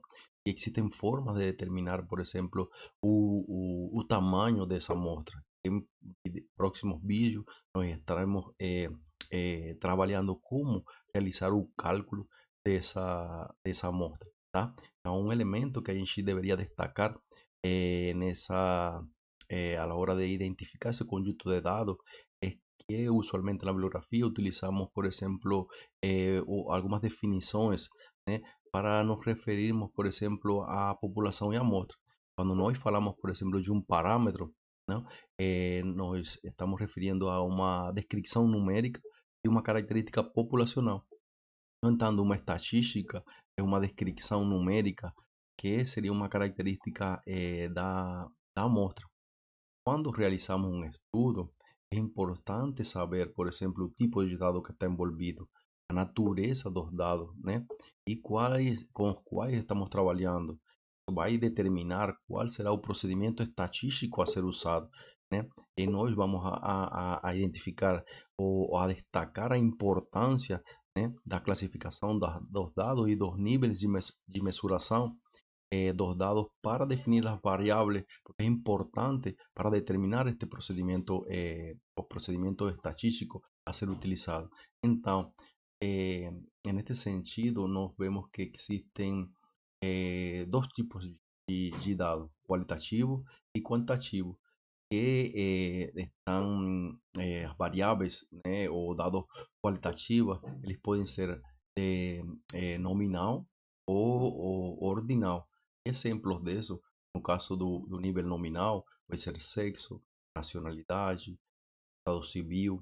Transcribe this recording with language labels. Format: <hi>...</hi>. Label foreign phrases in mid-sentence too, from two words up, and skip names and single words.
<pt>E existem formas de determinar, por exemplo, o tamanho dessa amostra. Em próximos vídeos, nós estaremos trabalhando como realizar o cálculo dessa amostra. Tá? Então, um elemento que a gente deveria destacar nessa</pt> <es>a la hora de identificar ese conjunto de datos es que usualmente en la bibliografía utilizamos, por ejemplo, algunas definiciones</es> <pt>para nos referirmos,</pt> <es>por ejemplo, a población y a muestra.</es> <pt>Cuando nós falamos,</pt> <es>por ejemplo, de un parámetro, ¿no? Nos estamos refiriendo a una descripción numérica de una característica populacional.</es> <pt>No entanto, uma estatística é uma descrição numérica que seria uma característica da amostra. Quando realizamos um estudo, é importante saber, por exemplo, o tipo de dado que está envolvido, a natureza dos dados, né? E com os quais estamos trabalhando. Vai determinar qual será o procedimento estatístico a ser usado, né? E nós vamos a identificar ou a destacar a importância, né, da classificação dos dados e dos níveis de mensuração dos dados</pt> <es>para definir las variables, porque es importante para determinar este procedimiento, los procedimientos estadísticos a ser utilizados. Entonces, en este sentido, nos vemos que existen dos tipos de</es> <pt>dados, cualitativo e quantitativo, que estão as variáveis, né, ou dados qualitativos, eles podem ser nominal ou ordinal. Exemplos disso, no caso do nível nominal, vai ser sexo, nacionalidade, estado civil.</pt>